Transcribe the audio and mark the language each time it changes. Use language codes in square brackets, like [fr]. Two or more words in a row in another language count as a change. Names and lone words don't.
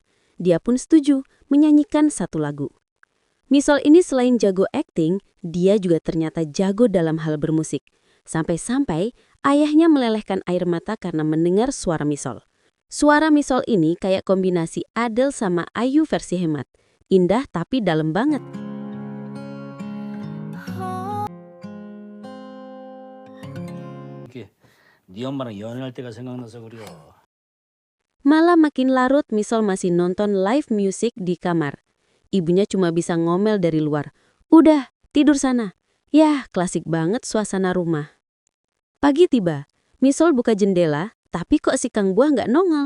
[id] Dia pun setuju menyanyikan satu lagu. Misol ini selain jago akting, dia juga ternyata jago dalam hal bermusik. Sampai-sampai ayahnya melelehkan air mata karena mendengar suara Misol. Suara Misol ini kayak kombinasi Adele sama Ayu versi hemat. Indah tapi dalam banget. [ko] 네 엄마랑 연애할 때가 생각나서 그려. [id] Malah makin larut Misol masih nonton [en] live music [id] di kamar. Ibunya cuma bisa ngomel dari luar. Udah, tidur sana. Yah, klasik banget suasana rumah. Pagi tiba, Misol buka jendela, tapi kok si Kang Buah nggak nongol.